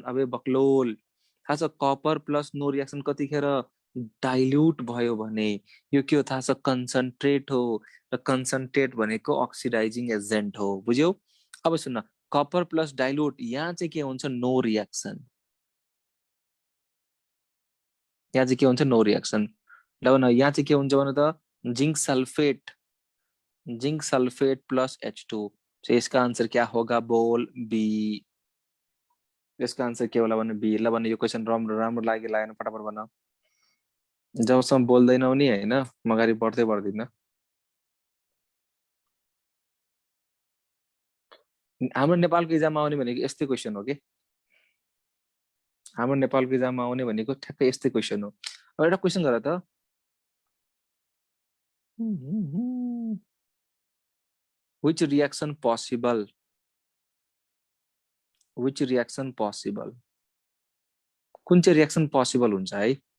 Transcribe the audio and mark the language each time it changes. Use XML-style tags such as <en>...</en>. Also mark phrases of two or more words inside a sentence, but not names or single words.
<hi>अबे बक्लोल,</hi> <ne>थाहा छ</ne> <en>copper plus no reaction</en> <ne>कतिखेर डाइल्युट भयो भने यो के हो थाहा छ, कन्सन्ट्रेट हो, र कन्सन्ट्रेट भनेको</ne> <en>oxidizing agent</en> <ne>हो, बुझ्यौ। अब सुन,</ne> <en>copper plus dilute,</en> <ne>यहाँ चाहिँ के हुन्छ,</ne> <en>no reaction.</en> <ne>यहाँ चाहिँ के हुन्छ,</ne> <en>no reaction.</en> <ne>ल न, यहाँ चाहिँ के हुन्छ भने त,</ne> <en>zinc sulphate plus H2.</en> <hi>तो इसका आंसर क्या होगा, बोल बी।</hi> <ne>इसका आंसर के होला भने बी। ल भने यो क्वेसन राम्रो राम्रो लाग्यो लागेन, फटाफट भन। जबसम्म बोल्दैनौ नि होइन, म अगाडि बढ्दै बढ्दिन। हाम्रो नेपालको इक्जाममा आउने भनेको यस्तै क्वेसन हो कि, हाम्रो नेपालको इक्जाममा आउने भनेको ठ्याक्कै यस्तै क्वेसन हो। अब एउटा क्वेसन गर त,</ne> <en>which reaction possible, which reaction possible,</en> <ne>कुन चाहिँ</ne> <en>reaction possible</en> <ne>हुन्छ है।</ne>